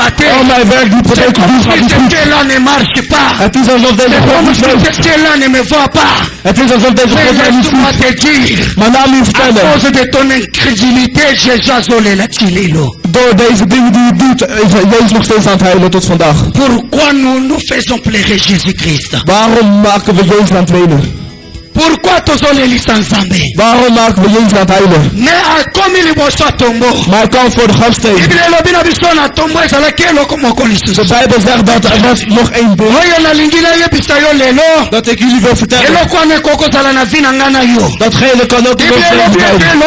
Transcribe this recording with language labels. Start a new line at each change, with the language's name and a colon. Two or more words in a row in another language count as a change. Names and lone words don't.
Dutch: Al mijn werk doet wat ik doe, gaat niet goed. Het is alsof deze God niet weet. Het is alsof deze God mij niet ziet. Maar laat me vertellen. Door deze dingen die je doet, is Jezus nog steeds aan het huilen tot vandaag.
French: Pourquoi nous faisons pleurer Jésus-Christ?
Dutch: Waarom maken we Jezus aan het wenen? Pourquoi waarom maken we Jezus aan het huilen? Maar hij kwam voor de grafsteen. De Bijbel zegt dat er was nog één beeld. Dat ik jullie wil vertellen. Datgene kan ook in ons leven blijven.